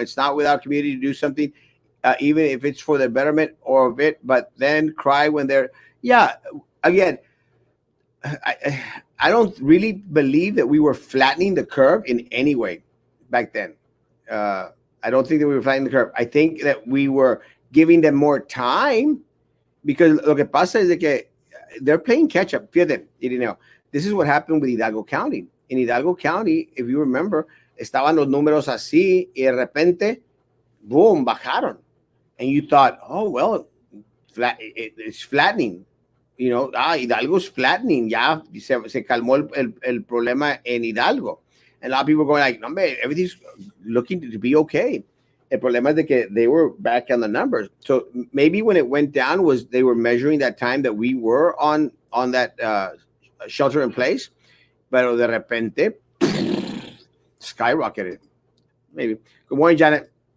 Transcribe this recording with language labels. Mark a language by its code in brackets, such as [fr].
[en] It's not without community to do something, even if it's for the betterment or of it, but then cry when they're, yeah, again, I don't really believe that we were flattening the curve in any way back then. I don't think that we were flattening the curve. I think that we were giving them more time, because [es] lo que pasa es de que [en] they're playing catch up. Fíjate, Irineo, this is what happened with Hidalgo County. In Hidalgo County, if you remember, [es] estaban los números así y de repente, boom, bajaron. [en] And you thought, oh, well, it's flattening. Hidalgo's flattening. [es] Ya se calmó el problema en Hidalgo. [en] And a lot of people are going like, no, man, everything's looking to be okay. [es] El problema es de que [en] they were back on the numbers. So maybe when it went down was they were measuring that time that we were on that shelter in place. [es] Pero de repente, [en] skyrocketed. Maybe. Good morning, Janet.